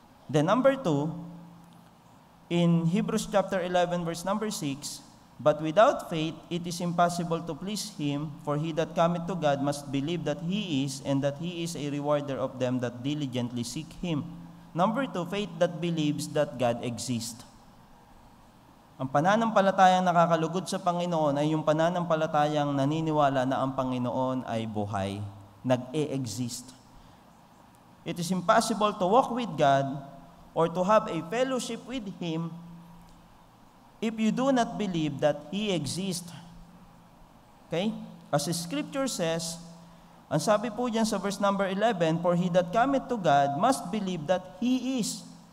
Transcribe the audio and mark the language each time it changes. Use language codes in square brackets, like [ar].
[en] Then number 2, in Hebrews chapter 11 verse number 6, but without faith, it is impossible to please Him, for he that cometh to God must believe that He is, and that He is a rewarder of them that diligently seek Him. Number 2, faith that believes that God exists. [tl] Ang pananampalatayang nakakalugod sa Panginoon ay yung pananampalatayang naniniwala na ang Panginoon ay buhay, nag-e-exist. [en] It is impossible to walk with God or to have a fellowship with Him if you do not believe that He exists. Okay? As the Scripture says, [tl] ang sabi po dyan sa [en] verse number 11, for he that cometh to God must believe that He is.